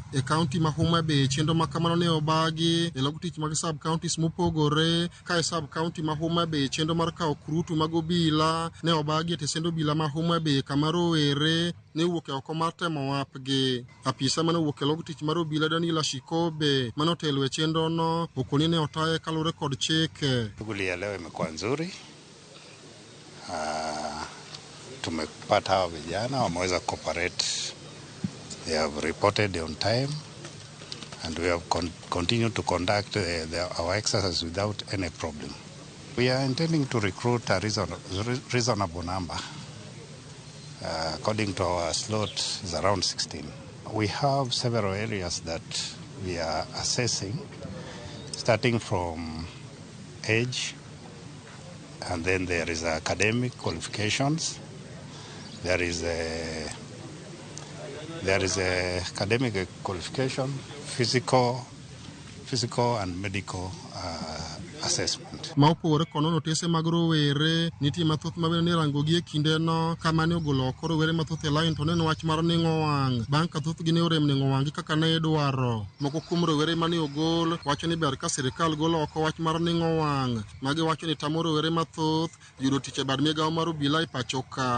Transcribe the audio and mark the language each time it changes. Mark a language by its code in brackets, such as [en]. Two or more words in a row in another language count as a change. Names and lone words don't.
[luo] E county ma Homabay chenro ma kamano ne obagi e log tich mag sub counties mopogore, ka e sub county ma Homabay chenro mar kawo kurutu mag obila ne obagi e tesend obila ma Homabay kama rowere ne wuok oko mar temo wapgi. Apisa mane wuok e log tich mar obila Daniel Ashikobe mane otelo e chenro no okoni ne otaye kalure kod chike. [sw] Shughuli ya leo imekuwa nzuri. Tumepata hawa vijana wameweza cooperate. [en] They have reported on time and we have continued to conduct our exercise without any problem. We are intending to recruit a reasonable number. According to our slot is around 16. We have several areas that we are assessing, starting from age, and then there is academic qualifications. There is academic qualification, physical and medical assessment. [luo] Maupore kono notese mag rowere nitie mathoth mabende ne rangogi e kinde no kama ne ogolo oko rowere mathoth e line to ne wach mar ning'o wang' bang' ka thothgi ne orem ning'o wang'gi kaka ne idwaro. Moko kuom rowere mane ogol wacho ni ber ka sirikal golo oko wach mar ning'o wang' magi wacho ni tamo rowere mathoth yudo tich e bad migawo mar obila e pachoka.